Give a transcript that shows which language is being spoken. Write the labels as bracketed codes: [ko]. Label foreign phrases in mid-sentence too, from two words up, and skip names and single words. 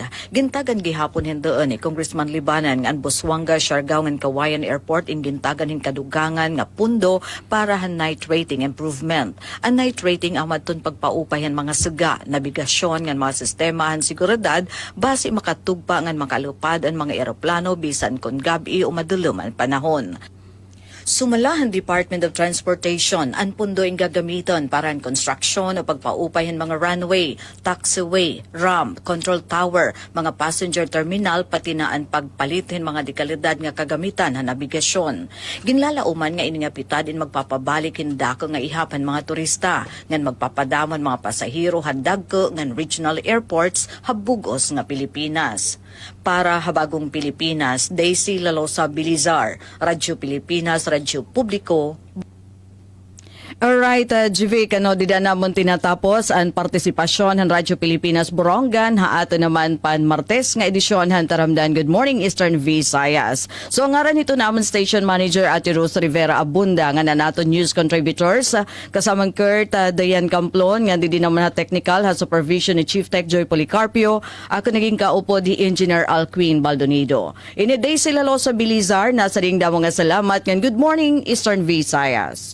[war] Gintagan gihapon hindoon ni Congressman Libanan nga ang Busuanga, Siargao ngan Kawayan Airport gintagan hin kadugangan nga pundo para han [en] night rating improvement. [war] Ang [en] night rating [war] ang madton pagpaupayan mga suga, nabigasyon ngan mga sistema han seguridad base makatugpa ngan makalupad ang mga eroplano bisan kon gabi o madulom ang panahon. Sumalahan Department of Transportation ang pundo ang gagamiton para ang construction o pagpaupayan mga runway, taxiway, ramp, [en] control tower, [war] mga [en] passenger terminal [war] pati na ang pagpalitin mga dekalidad nga kagamitan na nabigasyon. Ginlalauman nga ini nga pitad in magpapabalik hindako nga ihapan mga turista, ngan magpapadamon mga pasahero hadag ko ngan [en] regional airports [war] habugos nga Pilipinas. Para habagong Pilipinas, Daisy Lalosa Bilizar, Radyo Pilipinas, Radyo Publiko. Alright, GV, kano dida namon tinatapos ang partisipasyon ng Radyo Pilipinas Borongan haato naman pan Martes nga edisyon han taramdan Good Morning Eastern Visayas. So ang ngaran nito namon [en] Station Manager [war] Ate Rose Rivera Abunda nga nanato [en] news contributors [war] kasamang Kurt Dayan Camplon nga di naman na technical ha supervision ni [en] Chief Tech [war] Joy Policarpio. Ako naging kaupo di Engineer Alquin Baldonido. Ini Daisy Lalosa Bilizar nasa ring damo nga salamat nga Good Morning Eastern Visayas.